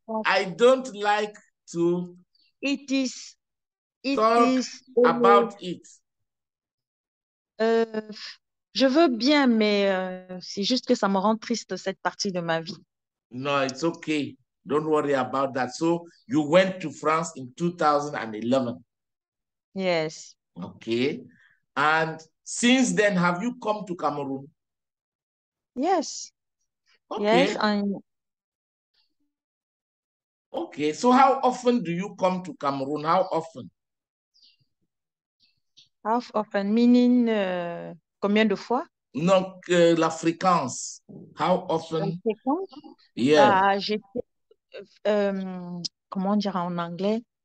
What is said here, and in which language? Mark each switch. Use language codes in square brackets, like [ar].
[en] I don't like to talk about it. [fr] Je veux bien, mais c'est juste que ça me rend triste cette partie de ma vie. [en] No, it's okay. Don't worry about that. So you went to France in 2011. Yes. Okay. And since then, have you come to Cameroon? Yes. Okay. Yes. Okay. So how often do you come to Cameroon? How often? How often? Meaning [fr] combien de fois? Non, la fréquence. [en] How often? [fr] La fréquence? [en] Yeah. [fr] Comment dire en anglais?